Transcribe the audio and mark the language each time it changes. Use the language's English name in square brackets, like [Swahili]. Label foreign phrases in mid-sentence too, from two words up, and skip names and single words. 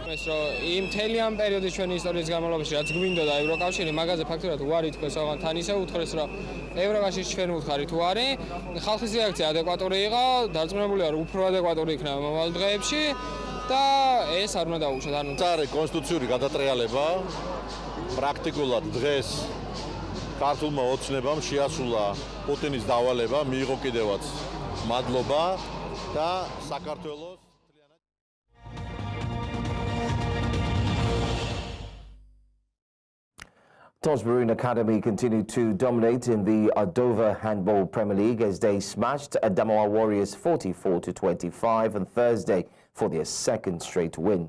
[Georgian] ეს რომ იმ მთელი ამ პერიოდის ჩვენი ისტორიის განმავლობაში რაც გვინდოდა ევროკავშირი მაგაზე ფაქტურად უარი თქვეს, ოღონდ თან ისე უთხრეს, რომ ევროკავშირში ჩვენ ვუთხარით უარი, ხალხის რეაქცია ადეკვატური იყო, დარწმუნებული ვარ, უფრო ადეკვატური იქნება მომავალ დღეებში და ეს არ უნდა დაუშვათ. ანუ წარე კონსტიტუციური გადატრიალება პრაქტიკულად დღეს ქართულმა ოცნებამ შეასრულა პუტინის დავალება, მიიღო კიდევაც მადლობა და საქართველოს [English] Taj Marine Academy continued to dominate in the Dover Handball Premier League as they smashed Adamawa Warriors 44-25 on Thursday for their second straight win.